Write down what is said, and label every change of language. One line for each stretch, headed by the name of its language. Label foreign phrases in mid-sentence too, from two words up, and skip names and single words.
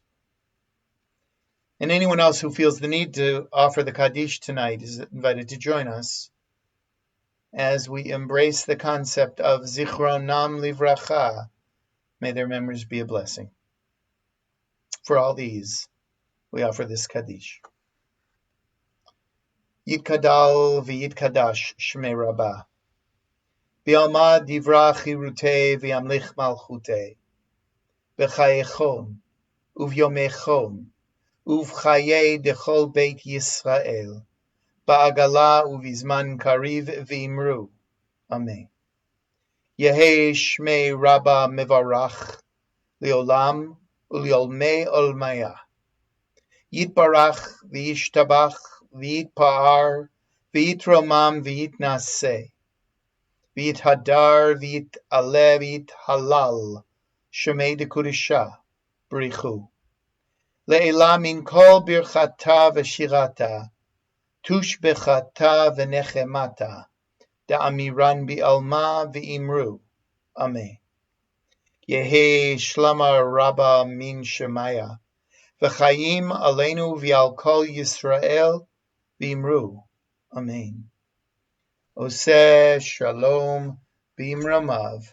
English: And anyone else who feels the need to offer the Kaddish tonight is invited to join us as we embrace the concept of
Hebrew: זכרונם לברכה.
English: May their memories be a blessing. For all these, we offer this Kaddish.
Aramaic: יתגדל ויתקדש שמיה רבא. בעלמא די ברא כרעותיה וימליך מלכותיה. בחייכון, וביומיכון, ובחיי דכל בית ישראל. בעגלא ובזמן קריב ואמרו. Amen. יהא שמיה רבא מברך, לעלם ולעלמי עלמיא. יתברך וישתבח ויתפאר ויתרומם ויתנשא. ויתהדר ויתעלה ויתהלל. שמיה דקודשא. בריך הוא. לעלא מן כל ברכתא ושירתא. תשבחתא ונחמתא. דאמירן בעלמא ואמרו. אמן. יהא שלמא רבא מן שמיא. וחיים עלינו ועל כל ישראל ואמרו.
Hebrew: אמן. עושה שלום במרומיו.